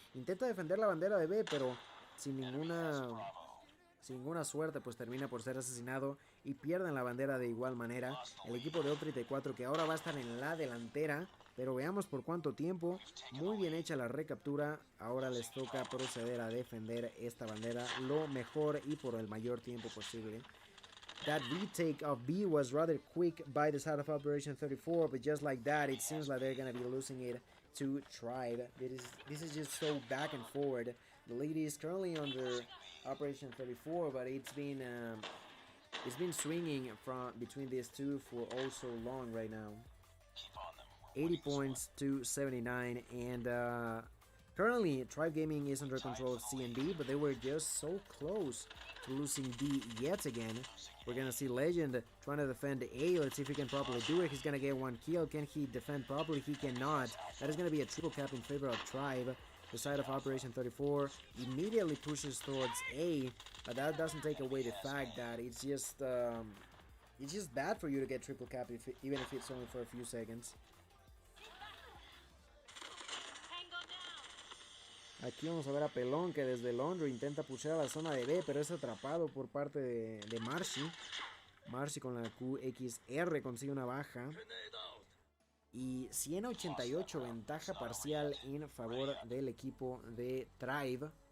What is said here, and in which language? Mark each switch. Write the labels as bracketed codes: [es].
[es] Intenta defender la bandera de B, pero sin ninguna suerte, pues termina por ser asesinado y pierden la bandera de igual manera. El equipo de O34 que ahora va a estar en la delantera, pero veamos por cuánto tiempo. Muy bien hecha la recaptura. Ahora les toca proceder a defender esta bandera lo mejor y por el mayor tiempo posible. [en] That retake of B was rather quick by the side of Operation 34, but just like that, it seems like they're going to be losing it to Tribe. This is just so back and forward. The lead is currently under Operation 34, but it's been swinging from between these two for oh so long right now. 80 points to 79, and currently Tribe Gaming is under control of C and D, but they were just so close to losing D yet again. We're gonna see Legend trying to defend A. Let's see if he can properly do it. He's gonna get one kill. Can he defend properly? He cannot. That is gonna be a triple cap in favor of Tribe. The side of Operation 34 immediately pushes towards A, but that doesn't take away the fact that it's just bad for you to get triple cap even if it's only for a few seconds. [es] Aquí vamos a ver a Pelón que desde Londres intenta pushar a la zona de B, pero es atrapado por parte de Marcy. Marcy con la QXR consigue una baja. Y 188 ventaja parcial en favor del equipo de Tribe.